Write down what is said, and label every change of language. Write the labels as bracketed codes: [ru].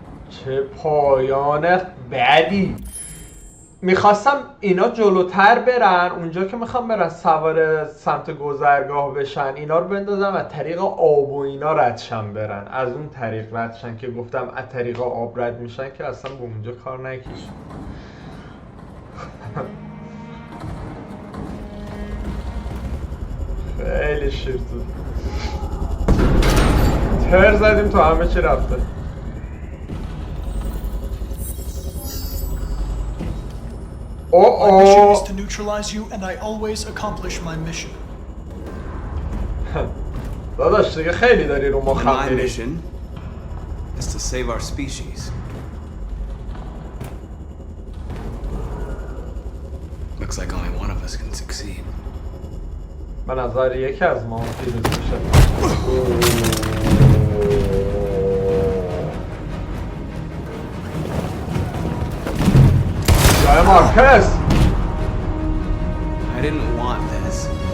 [fa] چه پایان بدی. میخواستم اینا جلوتر برن، اونجا که میخوام برن سوار سمت گذرگاه بشن اینا رو بندازم از طریق آب و اینا ردشن برن، از اون طریق ردشن که گفتم از طریق آب رد میشن که اصلا به اونجا کار نکشن. خیلی شیر تو تر زدیم تو همه چی رفته. [en] My mission is to neutralize you, and I always accomplish my mission. [fa] داداش دیگه خیلی داری رو مخم [en] My mission is to save our species. Looks like only one of us can succeed. [fa] به نظر یکی از ما پیروز میشه. [en] Marcus! I didn't want this.